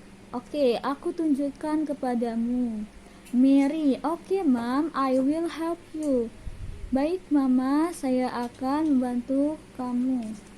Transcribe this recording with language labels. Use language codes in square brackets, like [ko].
[id] Oke, aku tunjukkan kepadamu. [en] Mary, oke, Mom, I will help you. [id] Baik, Mama, saya akan membantu kamu.